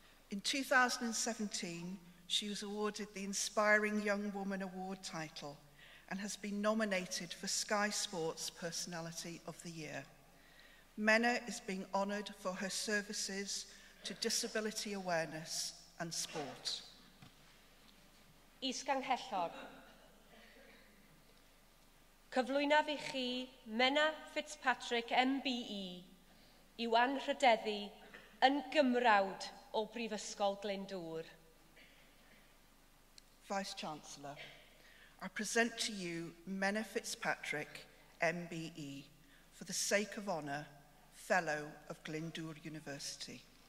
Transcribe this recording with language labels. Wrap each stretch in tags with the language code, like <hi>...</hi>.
<en>In 2017, she was awarded the Inspiring Young Woman Award title and has been nominated for Sky Sports Personality of the Year. Menna is being honoured for her services to disability awareness and sport.</en> <cy>Isganghellor. Cyflwynaf i chi Menna Fitzpatrick MBE i'w anrhydeddu yn gymrawd o Brifysgol Glyndwr.</cy> <en>Vice-Chancellor, I present to you Menna Fitzpatrick MBE for the sake of honour, Fellow of Glyndwr University.</en>